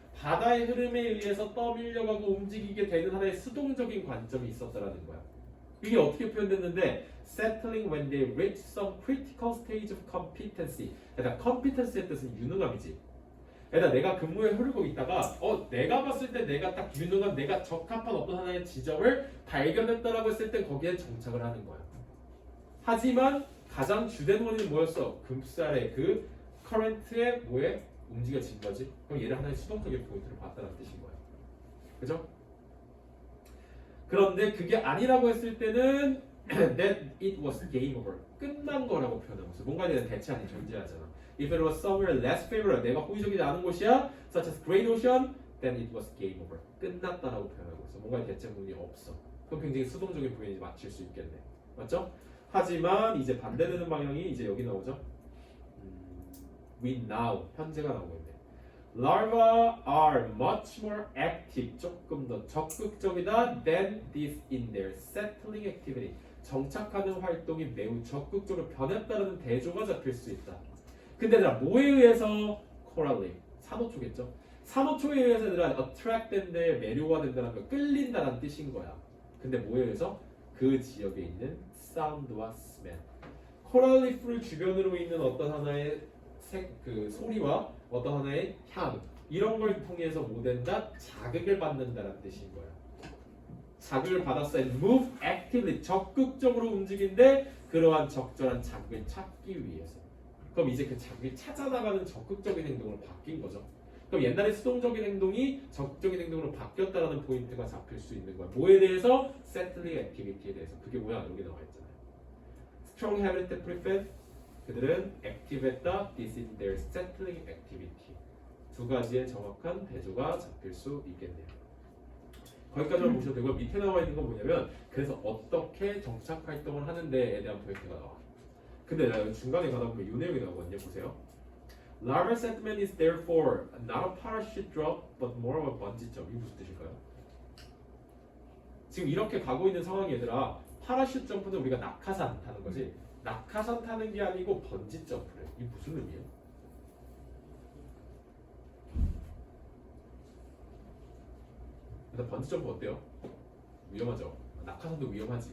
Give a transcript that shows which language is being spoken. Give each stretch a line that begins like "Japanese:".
Korean: 바다의 흐름에 의해서 떠밀려가고 움직이게 되는 하나의 수동적인 관점이 있었다라는 거야. 이게 어떻게 표현됐는데
English: settling when they reach some critical stage of competency.
Korean: 그러니까 competency의 뜻은 유능함이지. 그러니까 내가 근무에 흐르고 있다가 내가 봤을 때 내가 딱 유능한 내가 적합한 어떤 하나의 지점을 발견했다라고 했을 때 거기에 정착을 하는 거야. 하지만 가장 주된 원인은 뭐였어? 급살의 그 커런트에 뭐에 움직여진 거지. 그럼 얘를 하나의 수동적인 포인트로 봤다는 뜻인 거야. 그죠? 그런데 그게 아니라고 했을 때는
English: that it was game over.
Korean: 끝난 거라고 표현하고 있어. 뭔가에 대한 대체 아닌 존재하잖아.
English: If it was somewhere less favorable,
Korean: 내가 호의적이지 않은 곳이야,
English: such as Great Ocean, then it was game over.
Korean: 끝났다라고 표현하고 있어. 뭔가의 대체문이 없어. 그럼 굉장히 수동적인 부분이 맞출 수 있겠네. 맞죠? 하지만 이제 반대되는 방향이 이제 여기 나오죠.
English: We now,
Korean: 현재가 나오고 있네.
English: Larvae are much more active,
Korean: 조금 더 적극적이다
English: than this in their settling activity.
Korean: 정착하는 활동이 매우 적극적으로 변했다는 대조가 잡힐 수 있다. 근데 얘들아 뭐에 의해서? 코랄리, 산호초겠죠? 산호초에 의해서 얘들아 attract 된데 매료가 된다는 거, 끌린다는 뜻인 거야. 근데 뭐에 의해서? 그 지역에 있는 사운드와 스멜. 코랄리프를 주변으로 있는 어떤 하나의 그 소리와 어떤 하나의 향, 이런 걸 통해서 뭐 된다? 자극을 받는다는 뜻인 거야. 자극을 받았어.
English: and move actively,
Korean: 적극적으로 움직인데 그러한 적절한 자극을 찾기 위해서. 그럼 이제 그 자극을 찾아나가는 적극적인 행동으로 바뀐 거죠. 그럼 옛날에 수동적인 행동이 적극적인 행동으로 바뀌었다라는 포인트가 잡힐 수 있는 거야. 뭐에 대해서? settling activity에 대해서. 그게 뭐야? 여기 나와 있잖아요.
English: strong habit prefect,
Korean: 그들은 액티브했다.
English: This is their settling activity.
Korean: 두 가지의 정확한 대조가 잡힐 수 있겠네요. 거기까지만 보셔도 되고 밑에 나와 있는 건 뭐냐면 그래서 어떻게 정착 활동을 하는데에 대한 포인트가 나와. 근데 나 중간에 가다 보면 이 내용이 나오거든요. 보세요.
English: Larval settlement is therefore not a parachute drop, but more of a bungee jump.
Korean: 이게 무슨 뜻일까요? 지금 이렇게 가고 있는 상황이 얘들아, 파라슈트 점프는 우리가 낙하산 타는 거지. 낙하산 타는 게 아니고 번지 점프래. 이게 무슨 의미예요? 일단 번지 점프 어때요? 위험하죠. 낙하산도 위험하지.